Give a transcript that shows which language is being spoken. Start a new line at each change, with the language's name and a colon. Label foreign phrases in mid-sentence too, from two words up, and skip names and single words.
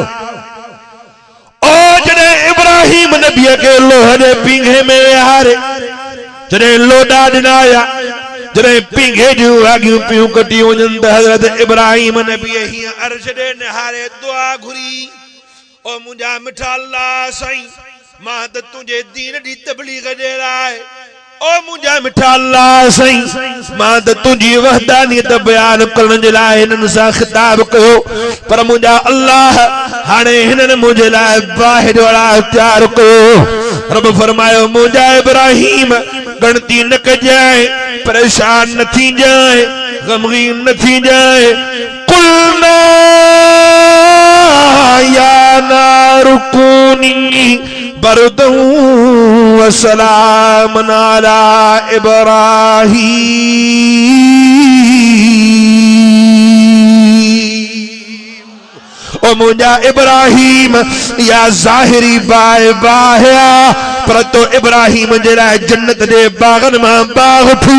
Sindhi: ओ जॾहिं इब्राहिम नबीअ खे लोह जे पींघे में विहारे, जॾहिं लोॾा ॾिनाया, जॾहिं पींघे जूं आगियूं पियूं कटी वञनि त हज़रत इब्राहिम नबीअ हीअं अर्श ॾे निहारे दुआ घुरी, ओ मुंहिंजा मिठा अल्लाह साईं, मां त तुंहिंजे दीन जी तबलीग जे लाइ, ओ मुंहिंजा मिठा अल्लाह साईं, मां त तुंहिंजी वहदानियत बयान करण जे लाइ हिननि सां ख़िताब कयो। पर मुंहिंजा अल्लाह हाणे हिननि मुंहिंजे लाइ बाहि जो अड़ाव तयारु कयो। रब फरमायो मुंहिंजा इब्राहिम गणती न कजाए, परेशान न थी जाए, गमगीन न थी जाए।
Arabic: قلنا يا نار كوني بردا وسلاما على إبراهيم.
Sindhi: ओ मुंहिंजा इब्राहिम या ज़ाहिरी बाहि बाहिया, पर तो इब्राहिम जे लाइ जन्नत जे बागनि मां बाग थी।